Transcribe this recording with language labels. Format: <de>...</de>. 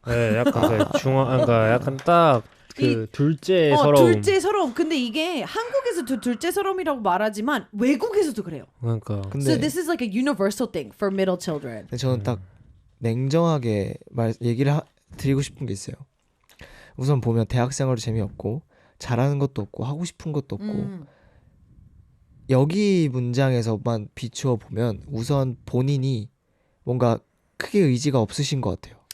<ko>네, 약간 그 그러니까 약간 딱 그 둘째 서러움. 둘째 서러움. 근데 이게 한국에서도 둘째 서러움이라고 말하지만 외국에서도 그래요. 그러니까. 근데</ko> <en>So this is like a universal thing for middle children.</en> <ko>저는 딱 냉정하게 얘기를 드리고 싶은 게 있어요. 우선 보면 대학생활도 재미없고 잘하는 것도 없고 하고 싶은 것도 없고 여기 문장에서만 비추어 보면 우선 본인이 뭔가 크게 의지가 없으신 것 같아요.</ko>